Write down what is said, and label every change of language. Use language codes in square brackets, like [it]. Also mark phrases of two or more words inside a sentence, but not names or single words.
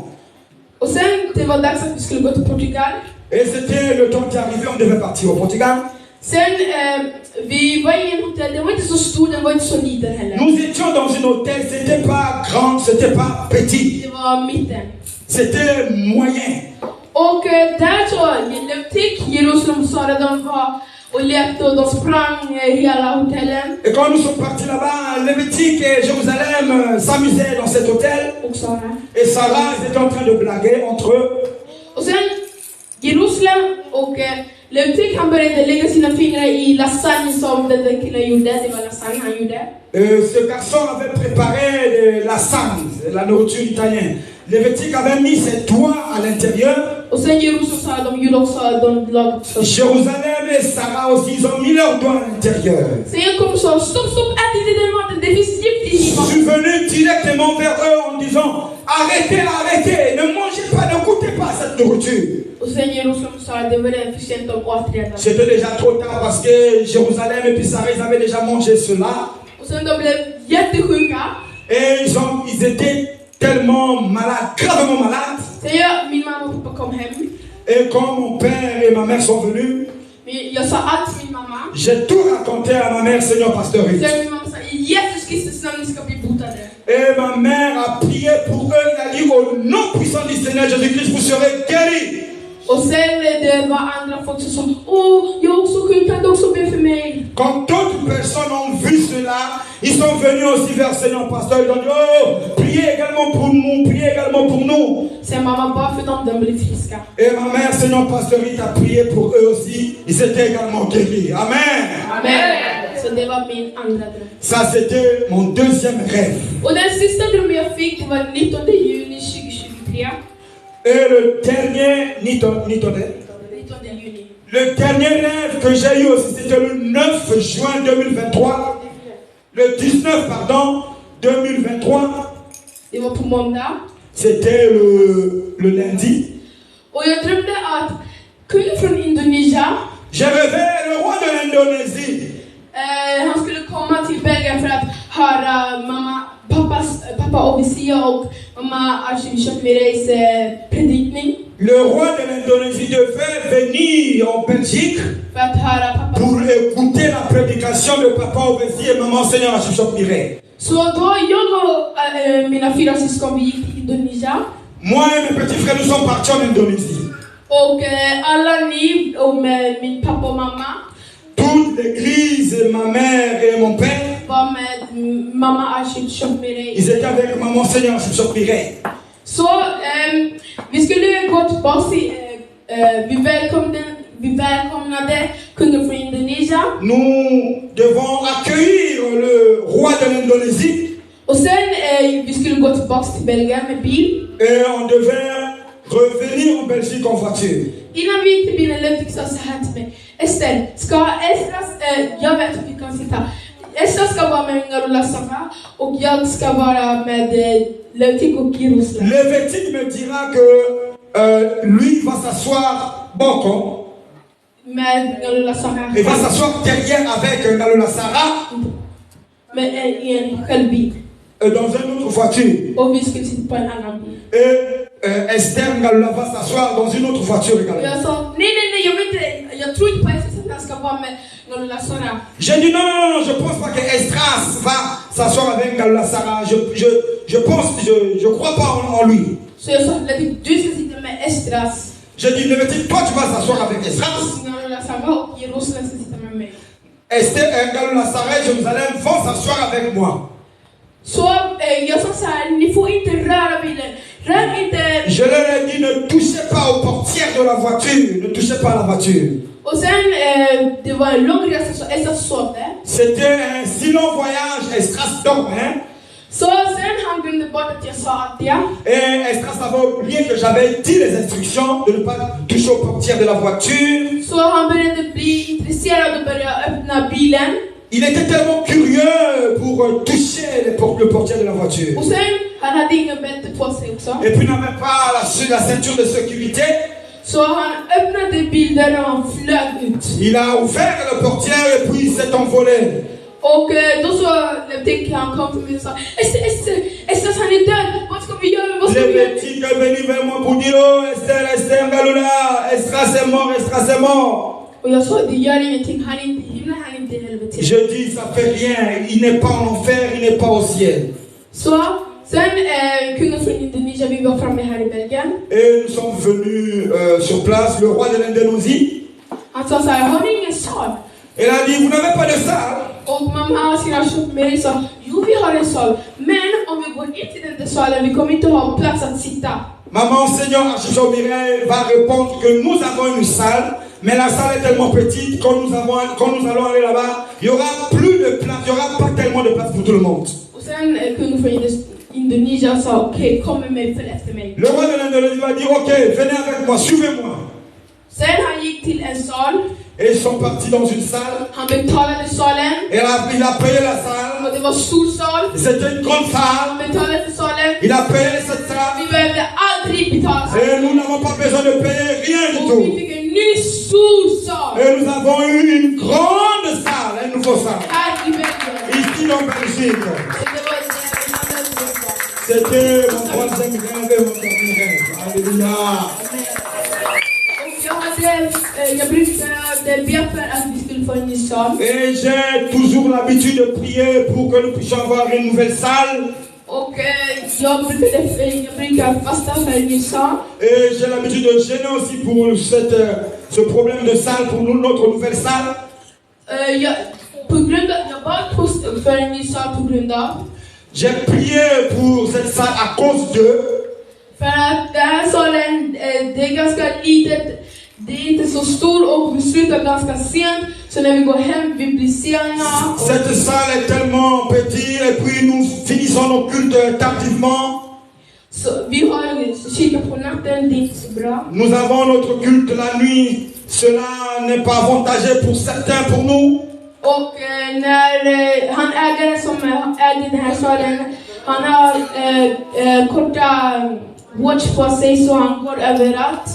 [sv] Och sen det var dags att vi skulle gå till Portugal. [fr] Et c'était le temps qui arrivait, on devait partir au Portugal. [sv] Sen vi var i en hotell, den var inte så stor, den var inte så liten heller. [fr] Nous étions dans un hôtel, c'était pas grand, c'était pas petit. [sv] Det var mitten. [fr] C'était moyen. [sv] Och där så, Levtik, Jerusalem, Sara, de var och lekte och de sprang hela hotellen. [fr] Et quand nous sommes partis là-bas, Lévitique et Jérusalem s'amusaient dans cet hôtel. [sv] Och Sara. [fr] Et Sarah, ils étaient en train de blaguer entre eux. [sv] Och sen Jerusalem och Levtik, han började lägga sina fingrar i lasagne som den där killen gjorde. Det var lasagne han gjorde. [fr] Ce garçon avait préparé de la lasagne, la nourriture italienne. Lévitique avait mis ses doigts à l'intérieur. [sv] Och sen Jerusalem sa de gjorde också, de lag. [fr] Jérusalem et Sarah aussi, ils ont mis leurs doigts à l'intérieur. [sv] Sen jag kom så, stopp, ät inte den maten, det finns gift i [fr] Je suis venu directement vers eux en disant, arrêtez, ne mangez pas, ne goûtez pas cette nourriture. [sv] Och sen Jerusalem sa, det var redan för sent, de åt redan. [fr] C'était déjà trop tard parce que Jérusalem et puis Sarah, ils avaient déjà mangé cela. [sv] Och sen de blev jättesjuka. [fr] Et ils étaient tellement malades, gravement malades. [sv] Sen min mamma och pappa kom hem. [fr] Et quand mon père et ma mère sont venus, [sv] jag sa allt till min mamma. [fr] j'ai tout raconté à ma mère, Seigneur Pasteur Ruth. [sv] Sen min mamma sa, i Jesus Kristus namn ni ska bli botade. [fr] Et ma mère a prié pour eux, elle a dit au nom puissant du Seigneur Jésus-Christ, vous serez guéris. [sv] Och sen det var andra folk som sa, jag också kan du också be för mig. [fr] Quand d'autres personnes ont vu cela, ils sont venus aussi vers Seigneur pasteur, ils ont dit, priez également pour nous. [sv] Sen mamma bara för dem, de blev friska. [fr] Et ma mère, Seigneur pasteur, il a prié pour eux aussi, ils étaient également guéris. [sv] Amen. [fr] Amen. [sv] Så det var min andra dröm. [fr] Ça c'était mon deuxième rêve. [sv] Och den sista drömmen jag fick, det var 19 juni 2023. [fr] Et le dernier, 19 [sv] juni. [fr] Le dernier rêve que j'ai eu aussi, c'était le 9 juin 2023. Le 19, pardon, 2023. [sv] Det var på måndag. [fr] C'était le lundi. [sv] Och jag drömde att kungen från Indonesien, [fr] J'ai rêvé le roi de l'Indonésie. [sv] Han skulle komma till Belgien för att höra pappa Ovisia och mamma Archbishop Mireis predikning. [fr] Le roi de l'Indonésie devait venir en Belgique [sv] För att höra pappa. [fr] pour écouter la prédication de papa Ovisia et maman Seigneur Archbishop Mireis. [sv] Så då jag och mina 4 syskon, vi gick till Indonesien. [fr] Moi et mes petits frères, nous sommes partis en Indonésie. [sv] Och alla ni och med min pappa och mamma. [fr] Toute l'église, ma mère et mon père, [sv] var med mamma Archbishop Mireis. [fr] ils étaient avec maman Seigneur Archbishop Mireis. [sv] Så vi skulle gå tillbaka till, vi välkomnade kungen från Indonesien. [fr] Nous devons accueillir le roi de l'Indonésie. [sv] Och sen vi skulle gå tillbaka till Belgien med bil. [fr] Et on devait revenir en Belgique en voiture. [sv] Innan vi gick till bilen, Löfvik sa så här till mig. Ester, jag vet att vi kan sitta. Ester ska vara med Ngarola Sara och jag ska vara med Löfvik och Jerusalem. [fr] Levitique me dira que lui va s'asseoir Boko. [sv] Med Ngarola Sara. [fr] Il va s'asseoir derrière avec Ngarola Sara. [sv] Med en själv bil. [fr] Dans une autre voiture. [sv] Och vi skulle sitta på en annan bil. [fr] Et Esther Ngarola va s'asseoir dans une autre voiture également. [sv] Jag sa, nej, jag tror inte på Esther att han ska vara med Ngarola Sara. [fr] J'ai dit non, je pense pas que Estras va s'asseoir avec Ngarola Sara. Je crois pas en lui. [sv] Så jag sa, du ska sitta med Estras. [fr] J'ai dit, Levitique, toi tu vas s'asseoir avec Estras. [sv] Ngarola Sara och Jerusalem ska sitta med mig. [fr] Esther Ngarola Sara et Jérusalem vont s'asseoir avec moi. [sv] Så jag sa så här, ni får inte röra bilen. Rör inte. [fr] Je leur ai dit, ne touchez pas aux portières de la voiture. Ne touchez pas à la voiture. [sv] Och sen, det var en lång resa så Esther sov där. [fr] C'était un si long voyage, Estras dormait. [sv] Så sen han glömde bort att jag sa att [fr] Et Estras avait oublié que j'avais dit les instructions de ne pas toucher aux portières de la voiture. [sv] Så han började bli intresserad och började öppna bilen. [fr] Il était tellement curieux pour toucher le portière de la voiture. [sv] Och sen, han hade ingen bälte på sig också. [fr] Et puis il n'avait pas la ceinture de sécurité. [sv] Så han öppnade bilen och han flög ut. [fr] Il a ouvert le portière et puis il s'est envolé. [sv] Och då så tänkte han kom till mig och sa, Esther, han är död. Vad ska vi göra? [fr] Levitique est venu vers moi pour dire, oh Esther Ngarola, Estras est mort. [sv] Och jag sa, det gör ingenting. Han är inte i himlen, han är inte i helvetet. [fr] Je dis, ça fait rien. Il n'est pas en enfer, il n'est pas au ciel. [sv] Så sen kungen från Indonesien, vi var framme här i Belgien. [fr] Et nous sommes venus sur place, le roi de l'Indonésie. [sv] Han sa så här, har ni ingen sal? [fr] Il a dit, vous n'avez pas de salle? [sv] Och mamma Archbishop Mireis sa, jo vi har en sal. Men om vi går in till den där salen, vi kommer inte ha plats att sitta. [fr] Maman Seigneur Archbishop Mireis va répondre que nous avons une salle, mais la salle est tellement petite, quand nous allons aller là-bas, il n'y aura plus de place, il n'y aura pas tellement de place pour tout le monde. [sv] Och sen kungen från Indonesien sa, okej, kom med mig, följ efter mig. [fr] Le roi de l'Indonésie va dire, ok, venez avec moi, suivez-moi. [sv] Sen han gick till en sal. [fr] Et ils sont partis dans une salle. [sv] Han betalade salen. [fr] Et il a payé la salle. [sv] Och det var stor sal. [fr] C'était une grande salle. [sv] Han betalade för salen. [fr] Il a payé cette salle. [sv] Vi behövde aldrig betala. [fr] Et nous n'avons pas besoin de payer rien du [sv] Och [fr] tout. [sv] vi fick en ny stor sal. [fr] Et nous avons eu une grande salle, un nouveau salle. [sv] Här i Belgien. [fr] Ici en Belgique. [sv] Och det var en annan sal. [fr] C'était mon troisième rêve et mon dernier rêve. Alléluia. [sv] Jag brukade be för att vi skulle få en ny sal. [fr] Et j'ai toujours l'habitude de prier pour que nous puissions avoir une nouvelle salle. [sv] Och jag brukar fasta för en ny sak. [fr] Et j'ai l'habitude de gêner aussi pour ce problème de salle, pour nous, notre nouvelle salle. [sv] Jag bad för en ny sak på grund av. [fr] J'ai prié pour cette salle à cause de. [sv] För att den här salen, det är ganska litet. Det är inte så stor och vi slutar ganska sent. Så när vi går hem, vi blir sena. [fr] Cette salle est tellement petite et puis nous finissons nos cultes tardivement. [sv] Så vi har kyrka på natten, det är inte så bra. [fr] Nous avons notre culte la nuit. Cela n'est pas avantageux pour certains, pour nous. [sv] Och när han ägaren som ägde den här salen, han har korta watch på sig så han går överallt.